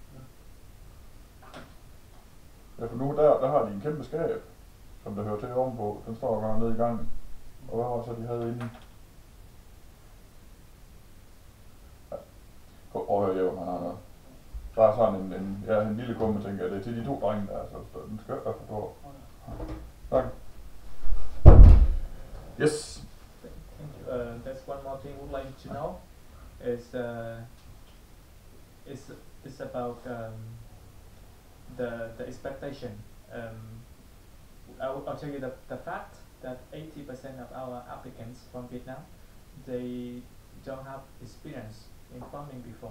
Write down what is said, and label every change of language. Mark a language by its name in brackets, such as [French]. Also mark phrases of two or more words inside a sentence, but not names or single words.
[Danish] Ja, for nu der har de en kæmpe skab, som der hører til ovenpå. Den står bare nede i gangen. Og hvad var så de havde inde? Ja. Prøv at høre, Jeppe, han har noget. Der er sådan en lille kumme, tænker jeg. Det er til de 2 drenge der, så den skal være for stor. Tak. [English] Yes. Thank you. That's one more thing we'd like to know is about the expectation. I'll tell you the fact that 80% of our applicants from Vietnam, they don't have experience in farming before.